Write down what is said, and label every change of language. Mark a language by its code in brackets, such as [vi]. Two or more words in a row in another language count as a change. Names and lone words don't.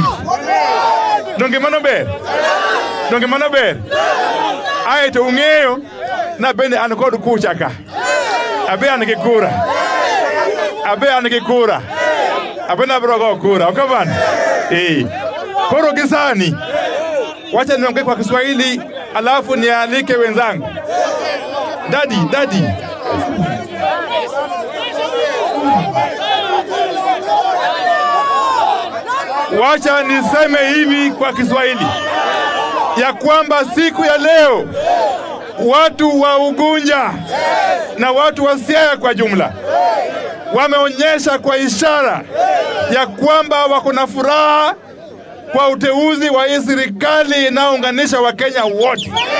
[luo] Donge mano ber? Ae to ung'eyo na bende an kod kucha ka. Abe an gi kura. Abe na bro go kura. Okaban. Koro gisani. [sw] Wacha niongee kwa Kiswahili alafu nialike wenzangu. Daddy. Wacha niseme hivi kwa Kiswahili ya kwamba siku ya leo watu wa Ugunja na watu wa Siaya kwa jumla wameonyesha kwa ishara ya kwamba wako na furaha kwa uteuzi wa hii serikali inayounganisha Wakenya wote.